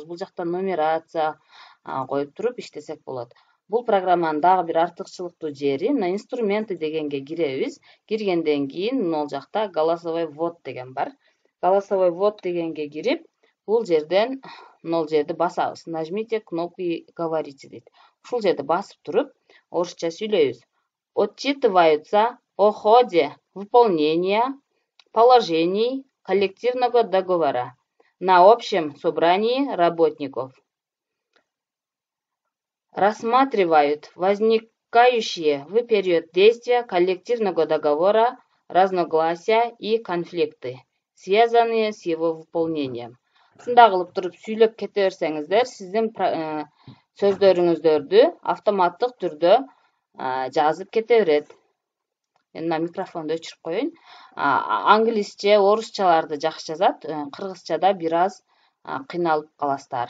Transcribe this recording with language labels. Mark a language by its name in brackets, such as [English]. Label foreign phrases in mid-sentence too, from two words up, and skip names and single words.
[Kyrgyz] Бул жактан нумерация коюп туруп иштесек болот. Бул программанын дагы бир артыкчылыктуу жери мына инструменты дегенге киребиз. Киргенден кийин могул жакта [Russian] голосовой ввод [Kyrgyz] деген бар. [Russian] Голосовой ввод [Kyrgyz] дегенге кирип, бул жерден могул жерди басабыз. [Russian] Нажмите кнопки говорите дейт. [Kyrgyz] Ушул жерди басып туруп, орусча сүйлөйбүз. [Russian] Отчитываются о ходе выполнения положений коллективного договора на общем собрании работников. Рассматривают возникающие в период действия коллективного договора разногласия и конфликты, связанные с его выполнением. [Kyrgyz] Ушундай кылып туруп сүйлөп кете берсеңиздер, сиздин сөздөрүңүздөрдү автоматтык түрдө жазып кете берет. Мына микрофонду өчүрүп коеюн. Англисче, орусчаларды жакшы жазат, кыргызчада бир аз кыйналып каласыздар.